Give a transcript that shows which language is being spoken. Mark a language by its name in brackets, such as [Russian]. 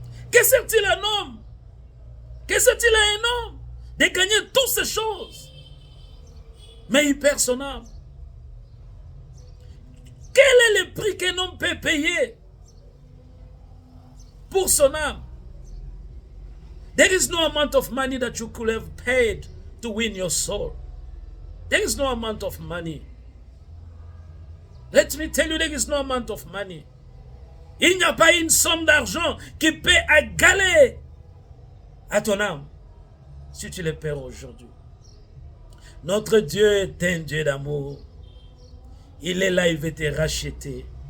[French] Que sert-il à un homme? Que sert-il à un homme de gagner toutes ces choses, mais il perd son âme? Quel est le prix qu'un homme peut payer pour son âme. [English] There is no amount of money that you could have paid to win your soul. There is no amount of money. Let me tell you, there is no amount of money. [French] Il n'y a pas une somme d'argent qui peut égaler à ton âme si tu le perds aujourd'hui. Notre Dieu est un Dieu d'amour. Il est là, il veut te racheter.